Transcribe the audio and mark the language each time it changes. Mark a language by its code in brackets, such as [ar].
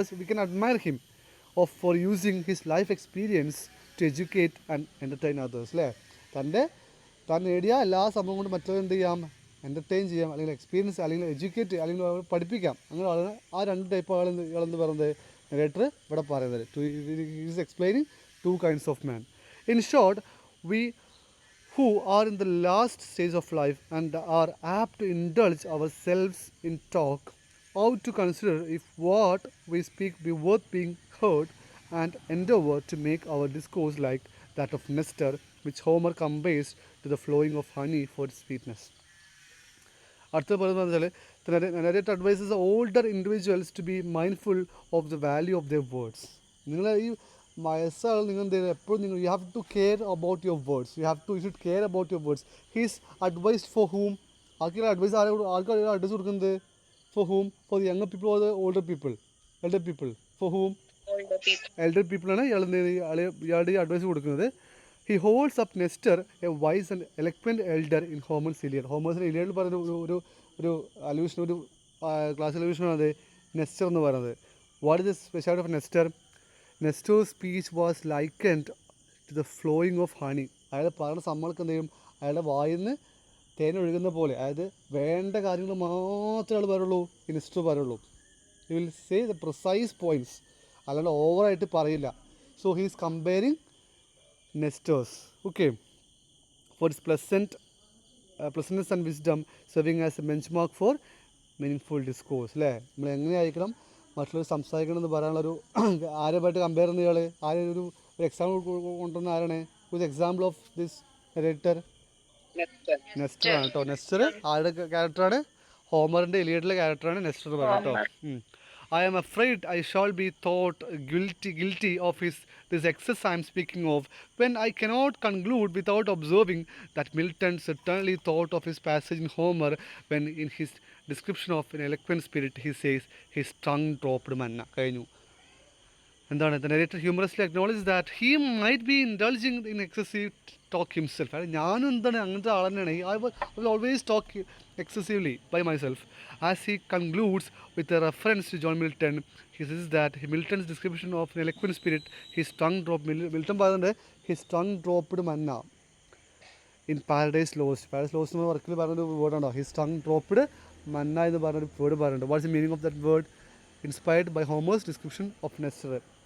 [en] We can admire him for using his life experience to educate and entertain others. [ml] അല്ലേ? താൻ നേടിയ എല്ലാ സംഭവം കൊണ്ട് മറ്റൊരു എന്ത് ചെയ്യാം? എൻ്റർടൈൻ ചെയ്യാം, അല്ലെങ്കിൽ എക്സ്പീരിയൻസ്, അല്ലെങ്കിൽ എഡ്യൂക്കേറ്റ്, അല്ലെങ്കിൽ പഠിപ്പിക്കാം. അങ്ങനെ ആ 2 ടൈപ്പ് ആളെന്ന് പറയുന്നത് narrator ഇവിടെ പറയുന്നത്. [en] Is explaining 2 kinds of men. In short, we who are in the last stage of life and are apt to indulge ourselves in talk ought to consider if what we speak be worth being heard, and endeavour to make our discourse like that of Nestor, which Homer compares to the flowing of honey for its sweetness. [ml] അടുത്ത പറയുന്നത് വെച്ചാൽ [en] narrator advises older individuals to be mindful of the value of their words. [ml] നിങ്ങൾ ഈ വയസ്സാൾ നിങ്ങൾ എന്ത് ചെയ്യുക? എപ്പോഴും [en] You have to care about your words. You should care about your words. He's advised for whom? [ml] ആർക്കുള്ള advice ആൾക്കാർ അഡ്വൈസ് കൊടുക്കുന്നത്? [en] For whom? For the younger people or the older people? For whom? [ml] Elder പീപ്പിളാണ് ഇയാളുടെ advice കൊടുക്കുന്നത്. [en] He holds up Nestor, a wise and eloquent elder in Homer's Iliad. [ml] Homer's Iliad പറയുന്ന ഒരു allusion, ഒരു class അലൂഷനാണ് നെസ്റ്റർ എന്ന് പറയുന്നത്. [en] What is the speciality of Nestor? Nestor's speech was likened to the flowing of honey. [ml] അയാൾ പറയുന്ന സമ്മൾക്ക് എന്ത് ചെയ്യും? അയാളുടെ വായിൽ നിന്ന് തേൻ ഒഴുകുന്ന പോലെ. അതായത് വേണ്ട കാര്യങ്ങൾ മാത്രമേ അയാൾ പറയുള്ളൂ, ഈ നെസ്റ്റർ പറയുള്ളൂ. [en] he will say the precise points, [ml] അല്ലാണ്ട് ഓവറായിട്ട് പറയില്ല. [en] So he is comparing Nestors, okay, for its pleasantness and wisdom, serving as a benchmark for meaningful discourse. [ml] അല്ലേ? നമ്മൾ എങ്ങനെയായിരിക്കണം മറ്റുള്ളവർ സംസാരിക്കണം എന്ന് പറയാനുള്ളൊരു ആരുമായിട്ട് കമ്പയർ ചെയ്യുന്ന ഇയാൾ ഒരു എക്സാമ്പിൾ കൊണ്ടുവന്ന ആരാണ്? [en] ഒരു example of this narrator Nestor [ml] ആണ് കേട്ടോ. നെസ്റ്റർ ആരുടെ ക്യാരക്ടറാണ്? ഹോമറിൻ്റെ ഇലിയഡിലെ ക്യാരക്ടറാണ് നെസ്റ്റർ പറയുന്നത് കേട്ടോ. [en] I am afraid I shall be thought guilty of this excess I am speaking of, when I cannot conclude without observing that Milton certainly thought of his passage in Homer when in his description of an eloquent spirit he says his tongue dropped manna. [ml] കഴിഞ്ഞു. എന്താണ്? [en] The narrator humorously acknowledges that he might be indulging in excessive talk himself. [ml] ഞാനും എന്താണ് അങ്ങനത്തെ ആൾ തന്നെയാണ്. [en] I will always talk excessively by myself. As he concludes with a reference to John Milton, he says that Milton's description of an eloquent spirit, his tongue dropped. Milton [ml] പറയുന്നുണ്ട് [en] his tongue dropped manna in Paradise Lost. [ml] Paradise Lost എന്ന വർക്കിൽ പറഞ്ഞൊരു word ഉണ്ടോ? [en] his tongue dropped manna [ml] എന്ന് പറഞ്ഞൊരു word പറയുന്നുണ്ട്. [en] What is the meaning of that word? Inspired by Homer's description of Nestor.